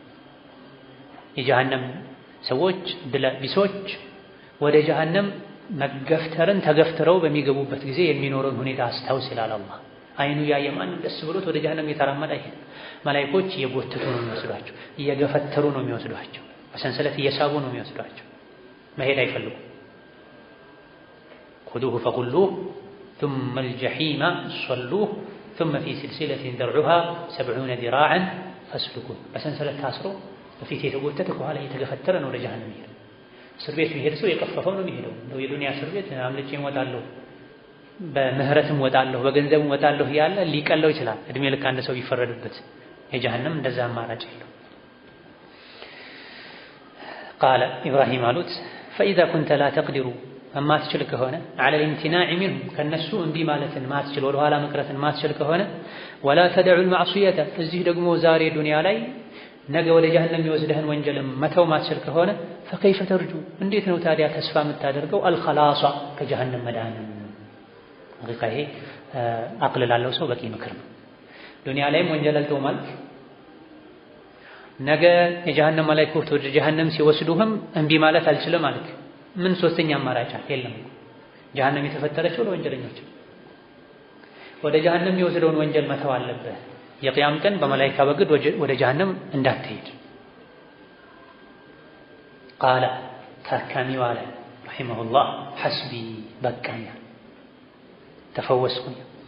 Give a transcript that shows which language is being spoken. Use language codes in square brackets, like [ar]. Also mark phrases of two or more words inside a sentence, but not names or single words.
[am] የጀሃነም ሰዎች ቢሶች ወደ ጀሃነም መገፍተርን ተገፍትረው በሚገቡበት ጊዜ የሚኖረውን ሁኔታ አስታውስ ይላል አላህ። አይኑ ያየ ማንም ደስ ብሎት ወደ ጀሃነም እየተራመደ አይሄድም። መላኢኮች እየጎተቱ ነው የሚወስዷቸው፣ እየገፈተሩ ነው የሚወስዷቸው፣ በሰንሰለት እየሳቡ ነው የሚወስዷቸው። መሄድ አይፈልጉም። [ar] خذوه فغلوه ثم الجحيم صلوه ثم في سلسلة ذرعها 70 ذراعا فاسلكوه [am] በሰንሰለት ታስሮ በፊት የተጎተተ ከኋላ እየተገፈተረ ነው ወደ ጀሃነም የሚሄደው። እስር ቤት የሚሄድ ሰው የቀፈፈው ነው የሚሄደው። እንደው የዱንያ እስር ቤት አምልጬ እወጣለሁ፣ በምህረትም እወጣለሁ፣ በገንዘብም እወጣለሁ ያለ ሊቀለው ይችላል። እድሜ ልክ አንድ ሰው ቢፈረድበት። የጀሃነም እንደዛ አማራጭ የለው። ቃለ ኢብራሂም አሉት [ar] فإذا كنت لا تقدر [am] ማትችል ከሆነ [ar] على الامتناع منه [am] ከነሱ እምቢ ማለትን ማትችል ወደ ኋላ መቅረትን ማትችል ከሆነ [ar] ولا تدع المعصية [am] እዚህ ደግሞ ዛሬ ዱንያ ላይ ነገ ወደ ጀሃነም የሚወስድህን ወንጀልም መተው ማትችል ከሆነ [ar] فكيف ترجو [am] እንዴት ነው ታዲያ ተስፋ የምታደርገው الخلاص ከጀሃነም መዳን? ይሄ አቅል ላለው ሰው በቂ ምክር ነው። ዱንያ ላይም ወንጀል አልተው ማለት ነገ የጀሃነም መላእክቶች ወደ ጀሃነም ሲወስዱህም እምቢ ማለት አልችልም ማለት ምን ሶስተኛ አማራጭ የለም። ጀሃነም የተፈጠረችው ለወንጀለኞች። ወደ ጀሃነም የሚወስደውን ወንጀል መተው አለብህ። የቂያም ቀን በመላእክት በግድ ወደ ጀሃነም እንዳትሄድ። ቃለ ታካሚው አለ ረሂመሁላህ ሐስቢ በቃኛ፣ ተፈወስኩኝ።